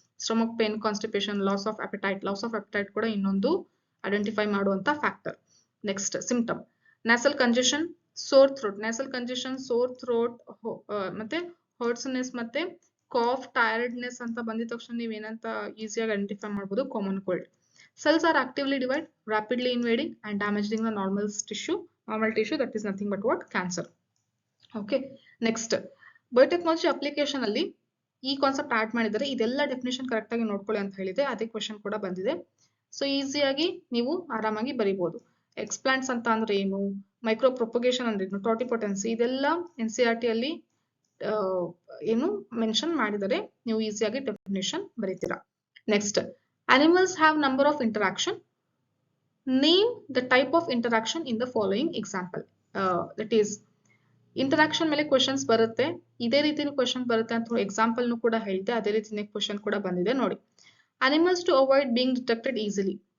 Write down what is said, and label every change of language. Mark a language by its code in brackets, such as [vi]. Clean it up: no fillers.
[kn] Stomach pain, constipation, loss of appetite ಕೂಡ ಇನ್ನೊಂದು identify ಮಾಡುವಂತ factor. Next, symptom, nasal congestion, ಸೋರ್ throat, ಮತ್ತೆ ಹಾರ್ಟ್ಸ್ನೆಸ್ ಮತ್ತೆ ಕಾಫ್, ಟೈರ್ಡ್ನೆಸ್ ಅಂತ ಬಂದಿದ ತಕ್ಷಣ ನೀವೇನಂತ ಈಸಿಯಾಗಿ ಐಡೆಂಟಿಫೈ ಮಾಡಬಹುದು, common cold. [en] Cells are actively divided, rapidly invading and damaging the normal tissue. That is nothing but what? Cancer. Okay. Next, biotechnology application [kn] ಅಲ್ಲಿ ಈ concept add ಮಾಡಿದರೆ ಇದೆಲ್ಲ ಡೆಫಿನೇಷನ್ ಕರೆಕ್ಟ್ ಆಗಿ ನೋಡ್ಕೊಳ್ಳಿ ಅಂತ ಹೇಳಿದೆ. ಅದೇ ಕ್ವೆಶನ್ ಕೂಡ ಬಂದಿದೆ. ಸೊ ಈಸಿಯಾಗಿ ನೀವು ಆರಾಮಾಗಿ ಬರೀಬಹುದು. ಎಕ್ಸ್ಪ್ಲಾಂಟ್ಸ್ ಅಂತ ಅಂದ್ರೆ ಏನು, ಮೈಕ್ರೋ ಪ್ರೊಪಗೇಷನ್ ಅಂದ್ರೆ ಏನು, ಟೋಟಿಪೊಟೆನ್ಸಿ, ಇದೆಲ್ಲ NCERT ಅಲ್ಲಿ ಏನು ಮೆನ್ಷನ್ ಮಾಡಿದರೆ ನೀವು ಈಸಿಯಾಗಿ definition ಬರೀತೀರಾ. [en] Next, animals have number of interaction. Name the type of interaction in the following example. That is, interaction [kn] ಮೇಲೆ [en] questions [kn] ಬರುತ್ತೆ. ಇದೇ ರೀತಿನೂ ಕ್ವೆಶನ್ ಬರುತ್ತೆ ಅಂತ ಎಕ್ಸಾಂಪಲ್ ನು ಕೂಡ ಹೇಳಿದೆ. ಅದೇ ರೀತಿನೇ ಕ್ವೆಶನ್ ಕೂಡ ಬಂದಿದೆ ನೋಡಿ. [en] Animals to avoid being detected easily.